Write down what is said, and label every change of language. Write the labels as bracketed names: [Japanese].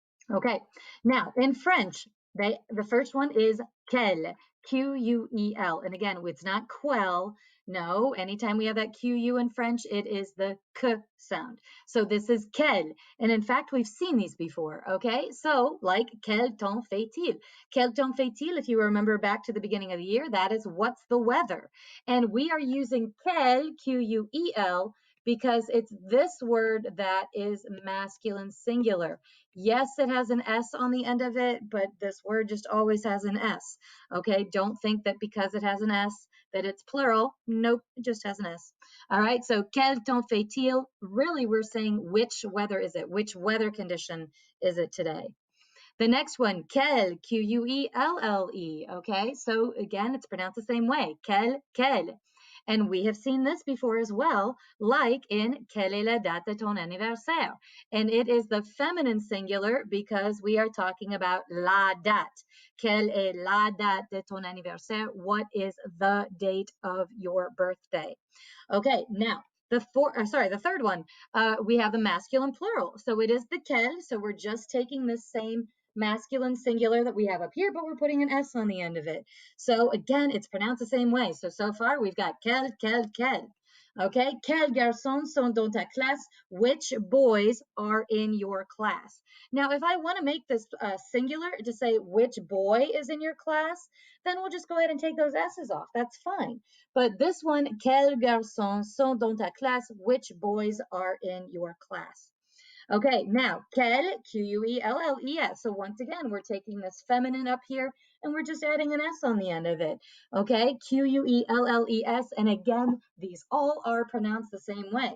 [English] Okay, now in French, the first one is quel, Q-U-E-L. And again, it's not quel. No, anytime we have that Q-U in French, it is the K sound. So this is quel. And in fact, we've seen these before. Okay, so like [French] quel temps fait-il? Quel temps fait-il, [English] if you remember back to the beginning of the year, that is what's the weather. And we are using quel, Q-U-E-L, because it's this word that is masculine singular. Yes, it has an S on the end of it, but this word just always has an S. Okay, don't think that because it has an S that it's plural. Nope, it just has an S. All right, so [French] quel temps fait-il? [English] Really, we're saying which weather is it? Which weather condition is it today? The next one, quel, Q-U-E-L-L-E. Okay, so again, it's pronounced the same way, quel. And we have seen this before as well, like in [French] quelle est la date de ton anniversaire? [English] And it is the feminine singular because we are talking about la date. [French] Quelle est la date de ton anniversaire? [English] What is the date of your birthday? Okay, now the third one, we have the masculine plural. So it is the quel. So we're just taking this same masculine singular that we have up here, but we're putting an S on the end of it. So again, it's pronounced the same way. So far we've got quel. [French] Okay, quels garçons sont dans ta classe? [English] Which boys are in your class? Now, if I want to make this singular to say which boy is in your class, then we'll just go ahead and take those S's off. That's fine. But this one, [French] quels garçons sont dans ta classe? [English] Which boys are in your class? Okay, now, quel, Q-U-E-L-L-E-S. So once again, we're taking this feminine up here and we're just adding an S on the end of it. Okay, Q-U-E-L-L-E-S. And again, these all are pronounced the same way.